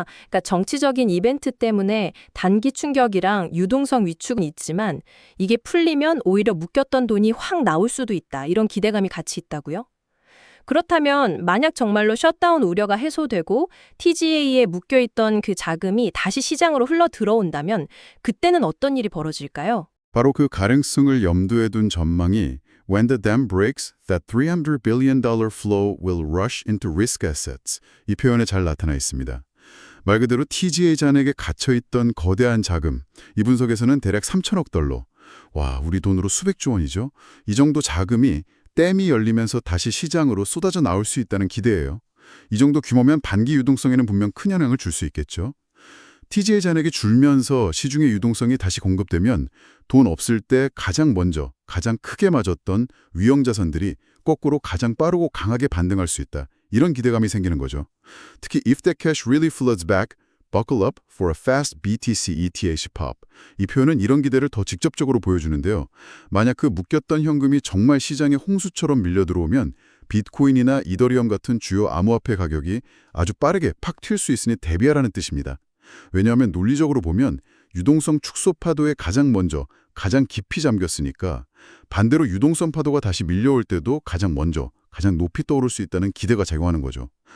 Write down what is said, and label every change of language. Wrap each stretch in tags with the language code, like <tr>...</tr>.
<ko>그러니까 정치적인 이벤트 때문에 단기 충격이랑 유동성 위축은 있지만 이게 풀리면 오히려 묶였던 돈이 확 나올 수도 있다. 이런 기대감이 같이 있다고요? 그렇다면 만약 정말로 셧다운 우려가 해소되고 TGA에 묶여있던 그 자금이 다시 시장으로 흘러 들어온다면 그때는 어떤 일이 벌어질까요? 바로 그 가능성을 염두에 둔 전망이</ko> <en>When the dam breaks, that $300 billion flow will rush into risk assets.</en> <ko>이 표현에 잘 나타나 있습니다. 말 그대로 TGA 잔액에 갇혀있던 거대한 자금, 이 분석에서는 대략 3천억 달러. 와, 우리 돈으로 수백조 원이죠. 이 정도 자금이 댐이 열리면서 다시 시장으로 쏟아져 나올 수 있다는 기대예요. 이 정도 규모면 반기 유동성에는 분명 큰 영향을 줄 수 있겠죠. TGA 잔액이 줄면서 시중의 유동성이 다시 공급되면 돈 없을 때 가장 먼저, 가장 크게 맞았던 위험자산들이 거꾸로 가장 빠르고 강하게 반등할 수 있다. 이런 기대감이 생기는 거죠. 특히</ko> <en>if that cash really floods back, buckle up for a fast BTC ETH pop.</en> <ko>이 표현은 이런 기대를 더 직접적으로 보여주는데요. 만약 그 묶였던 현금이 정말 시장에 홍수처럼 밀려 들어오면 비트코인이나 이더리움 같은 주요 암호화폐 가격이 아주 빠르게 팍 튈 수 있으니 대비하라는 뜻입니다. 왜냐하면 논리적으로 보면 유동성 축소 파도에 가장 먼저, 가장 깊이 잠겼으니까 반대로 유동성 파도가 다시 밀려올 때도 가장 먼저, 가장 높이 떠오를 수 있다는 기대가 작용하는 거죠.</ko>